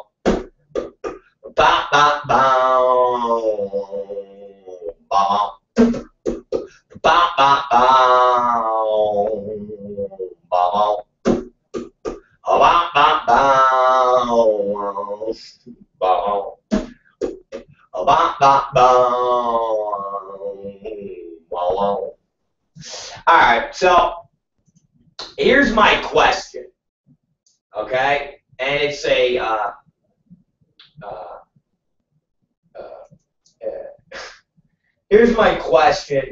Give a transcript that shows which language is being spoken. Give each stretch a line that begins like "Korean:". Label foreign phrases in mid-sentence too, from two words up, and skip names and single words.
English: Ba ba boom boom. Ba ba boom boom. Ba ba boom boom. Ba ba boom. Alright, so here's my question, okay? And it's a, here's my question.